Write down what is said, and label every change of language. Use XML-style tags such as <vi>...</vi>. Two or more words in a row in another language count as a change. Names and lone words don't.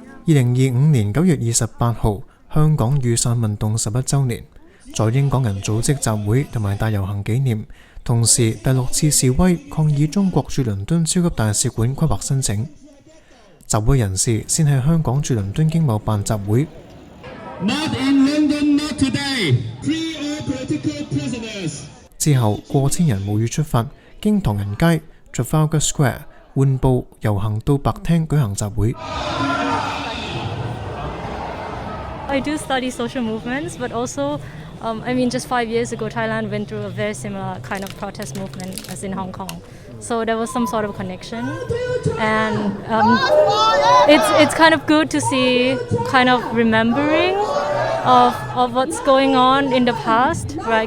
<yue>2025 年9月28號，香港雨傘運動11週年，在英港人組織集會同埋大遊行紀念，同時第6次示威抗議中國駐倫敦超級大使館規劃申請。集會人士先喺香港駐倫敦經貿辦集會。</yue> <en>Not in London, not today. Free all political prisoners.</en> <yue>之後過千人冒雨出發，經唐人街、Trafalgar Square 換步遊行到白廳舉行集會。</yue> <en>I do study social movements, but also, just 5 years ago, Thailand went through a very similar kind of protest movement as in Hong Kong. So there was some sort of connection, and it's kind of good to see kind of remembering of what's going on in the past, right?</en>